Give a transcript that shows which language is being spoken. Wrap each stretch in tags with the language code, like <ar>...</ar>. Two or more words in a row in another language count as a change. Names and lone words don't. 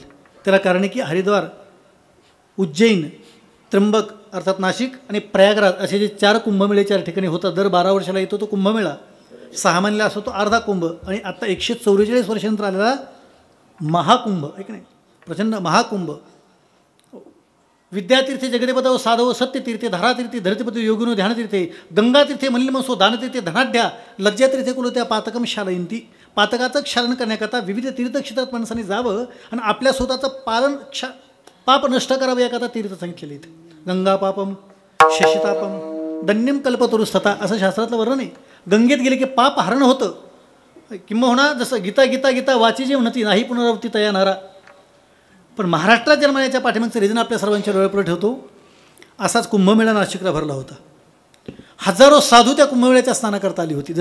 <mr>त्याला कारण आहे की हरिद्वार, उज्जैन, त्र्यंबक अर्थात नाशिक आणि प्रयागराज असे जे 4 कुंभमेळे 4 ठिकाणी होतात. दर 12 वर्षाला येतो तो कुंभमेळा, 6 महिन्याला असतो तो अर्धा कुंभ आणि आत्ता 144 वर्षानंतर आलेला महाकुंभ, ऐक नाही, प्रचंड महाकुंभ.</mr> <sa>विद्यातीर्थे जगदेपदाव साधव सत्यतीर्थे धारातीर्थे धरतीपती योगिनो ध्यानतीर्थे गंगातीर्थे मल्लिमसो दानतीर्थे धनाढ्या लज्जातीर्थे कुलत्या पातकम शालयंती.</sa> <mr>पातकाचं क्षालन करण्याकरता विविध तीर्थक्षेत्रात माणसांनी जावं आणि आपल्या स्वतःचं पाप नष्ट करावं याकरता तीर्थ सांगितलेले आहेत.</mr> <sa>गंगा पापम शशितापम दन्यम कल्पतरुस्तथा</sa> <mr>असं शास्त्रातलं वर्णन आहे. गंगेत गेले की पाप हरण होतं, किंबहुना जसं गीता गीता गीता वाची जे म्हणती नाही पुनरावृत्ती तया नारा. पण महाराष्ट्रात जन्मण्याच्या पाठीमागचं रिझन आपल्या सर्वांच्या डोळ्यापुढे ठेवतो. असाच कुंभमेळा नाशिकला भरला होता. हजारो साधू त्या कुंभमेळ्याच्या स्नानाकरता आली होती.</mr>